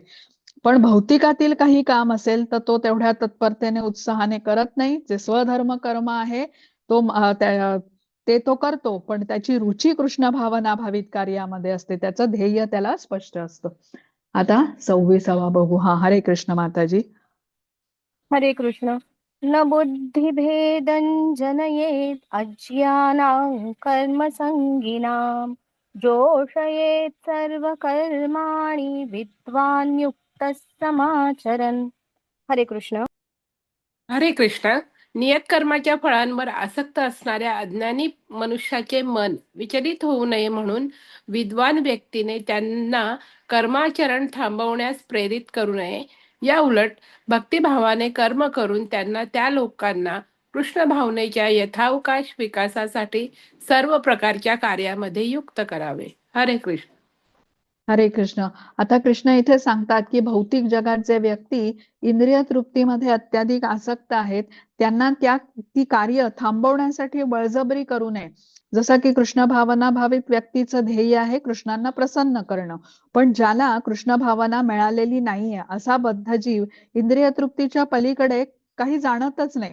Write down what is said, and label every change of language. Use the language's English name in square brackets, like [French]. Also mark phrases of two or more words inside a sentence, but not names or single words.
[Marathi] पण भौतिकातील काही काम असेल तर तो तेवढ्या तत्परतेने उत्साहाने करत नाही. जे स्वधर्म कर्म आहे ते तो करतो, पण त्याची रुची कृष्ण भावना भावित कार्यामध्ये असते. त्याचं ध्येय त्याला स्पष्ट असतं. आता 26वा बघू. हरे कृष्ण माताजी. हरे कृष्ण. [Sanskrit] न बुद्धिभेदं जनयेत् अज्ञानां कर्मसङ्गिनां जोषयेत् सर्वकर्माणि विद्वान् युक्तः समाचरन्. [Marathi] हरे कृष्ण. हरे कृष्ण. नियतकर्माच्या फळांवर आसक्त असणाऱ्या अज्ञानी मनुष्याचे मन विचलित होऊ नये म्हणून विद्वान व्यक्तीने त्यांना कर्माचरण थांबवण्यास प्रेरित करू नये. या उलट भक्तिभावाने कर्म करून त्यांना त्या लोकांना कृष्ण भावनेच्या यथावकाश विकासासाठी सर्व प्रकारच्या कार्यामध्ये युक्त करावे. हरे कृष्ण. हरे कृष्ण. आता कृष्ण इथे सांगतात की भौतिक जगात जे व्यक्ती इंद्रिय तृप्तीमध्ये अत्याधिक आसक्त आहेत त्यांना ती कार्य थांबवण्यासाठी बळजबरी करू नये. जसं की कृष्ण भावना भावित व्यक्तीचं ध्येय आहे कृष्णांना प्रसन्न करणं, पण ज्याला कृष्ण भावना मिळालेली नाहीये असा बद्ध जीव इंद्रिय तृप्तीच्या पलीकडे काही जाणतच नाही.